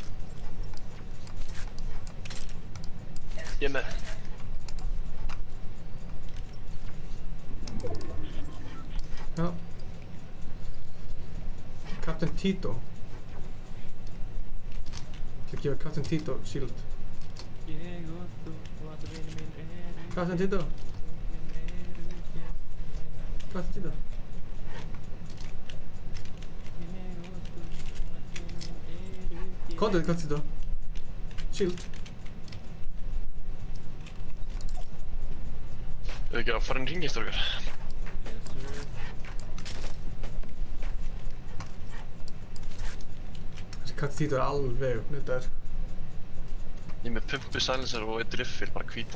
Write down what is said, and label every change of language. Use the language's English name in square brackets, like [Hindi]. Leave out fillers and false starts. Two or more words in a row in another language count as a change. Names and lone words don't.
[Icelandic] Ég er með. Já. Captain Tito. Ég ætla að gefa Captain Tito shield. Captain Tito. Captain Tito. Kondið Captain Tito. Shield. Ef við ekki að fara inn í hringi eftir okkar. Þessi Captain Tito alveg uppnuddaður. Ég er með pumpu silencer og eitt riffil, bara hvít.